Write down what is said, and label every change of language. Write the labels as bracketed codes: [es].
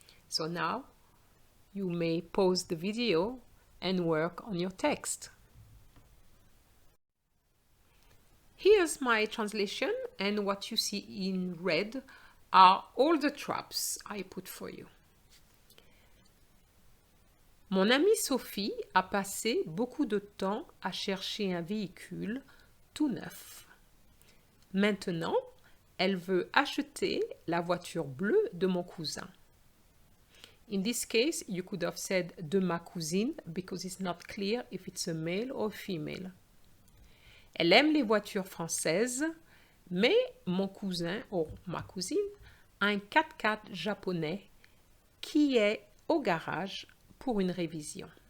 [en] So now you may pause the video and work on your text. Here's my translation, and what you see in red are all the traps I put for you. [fr] Mon amie Sophie a passé beaucoup de temps à chercher un véhicule tout neuf. Maintenant, elle veut acheter la voiture bleue de mon cousin. [en] In this case, you could have said [fr] de ma cousine [en] because it's not clear if it's a male or female. [fr] Elle aime les voitures françaises, mais mon cousin ou ma cousine a un 4x4 japonais qui est au garage pour une révision.